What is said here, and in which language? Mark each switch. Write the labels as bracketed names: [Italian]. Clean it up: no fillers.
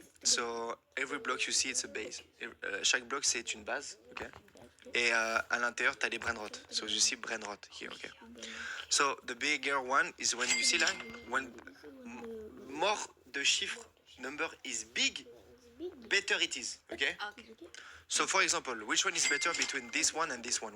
[English] So, every block you see, it's a base. [French] Chaque bloc, c'est une base, okay? Et à l'intérieur, tu as des brainrot. [English] So, you see brainrot here, okay? So, the bigger one is when you see like, when more the chiffre number is big, better it is, okay? So for example, which one is better between this one and this one?